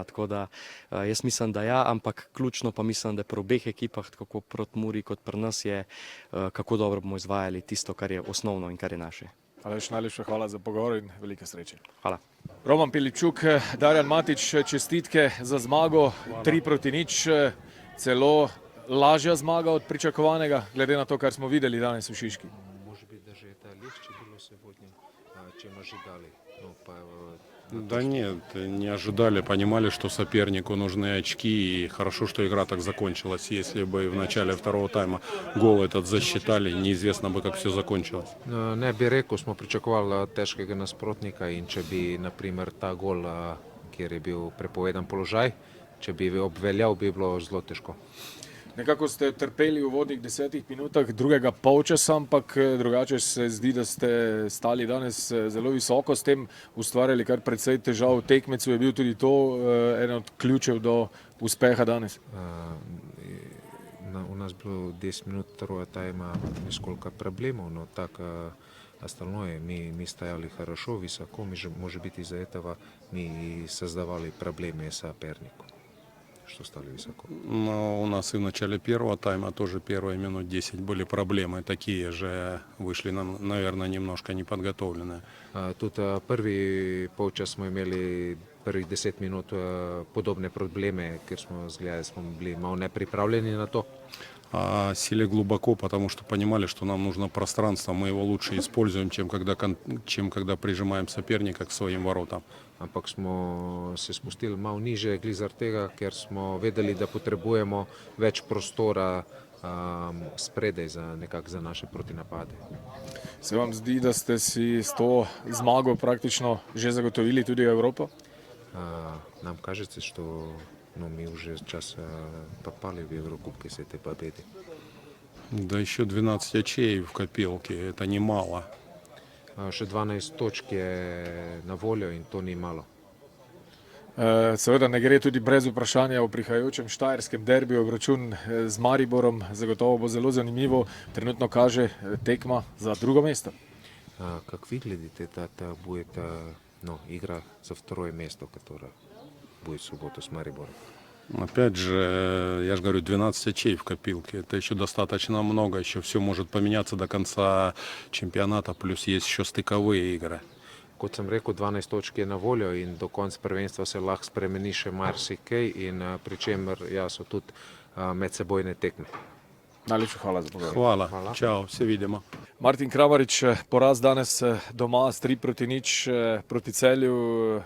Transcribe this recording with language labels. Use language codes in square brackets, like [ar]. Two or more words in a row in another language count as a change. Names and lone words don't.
[sl] Tako da jaz mislim, da ja, ampak ključno pa mislim, da pri obeh ekipah, tako proti Muri kot pri nas, je, kako dobro bomo izvajali tisto, kar je osnovno in kar je naše. Aleš, najlepša hvala za pogovor in velike sreče. Hvala. Roman Piličuk, Darjan Matić, čestitke za zmago, 3-0, celo lažja zmaga od pričakovanega, glede na to, kar smo videli danes v Šiški. [ru] Может быть, даже это легче было сегодня, чем ожидали. Да нет, не ожидали, понимали, что сопернику нужны очки, и хорошо, что игра так закончилась. Если бы в начале второго тайма гол этот засчитали, неизвестно бы, как все закончилось. [sl] Ne bi rekel, smo pričakovali težkega nasprotnika in če bi, naprimer, ta gol, kjer je bil prepovedan položaj, če bi obveljal, bi bilo zelo težko. Nekako ste trpeli v uvodnih 10 minutah drugega polčasa, ampak drugače se zdi, da ste stali danes zelo visoko, s tem ustvarjali kar precej težav. Tekmecu je bil tudi to eden od ključev do uspeha danes. [ru] У нас было 10 минут второго тайма несколько проблемов, но так остальное мы стояли хорошо, высоко. Может быть, из-за этого мы создавали проблемы сопернику, что стали высоко. Но у нас и в начале первого тайма тоже первые минут 10 были проблемы. Такие же вышли нам, наверное, немножко неподготовленные. [sl] Тут prvi polčas smo imeli prvih 10 minut podobne probleme, ker smo bili malo nepripravljeni na to. [ru] Сели глубоко, потому что понимали, что нам нужно пространство. Мы его лучше используем, чем когда прижимаем соперника к своим воротам. [sl] Ampak smo se spustili malo niže, glih zaradi tega, ker smo vedeli, da potrebujemo več prostora spredaj za naše protinapade. Se vam zdi, da ste si s to zmago praktično že zagotovili tudi Evropo? [ru] Нам кажется, что мы уже сейчас попали в Еврокубки с этой победой. Да еще 12 очей в копилке, это немало. [sl] Še 12 točk je na voljo in to ni malo. Seveda ne gre tudi brez vprašanja o prihajajočem štajerskem derbiju. Obračun z Mariborom zagotovo bo zelo zanimivo. Trenutno kaže tekma za drugo mesto. [ru] Как вы глядите, это будет игра за второе место, которое будет в субботу с Марибором. Опять же, я же говорю, 12 очей в копилке. Это еще достаточно много. Еще все может поменяться до конца čempionata, плюс есть еще стыковые игры. [sl] Kot sem rekel, 12 točk je na voljo in do konca prvenstva se lahko spremeni še marsikaj in pri čemer so tudi medsebojne tekme. Najlepša hvala za pogovor. Hvala. Čau, se vidimo. Martin Kramarič, poraz danes doma s 3-0 proti Celju.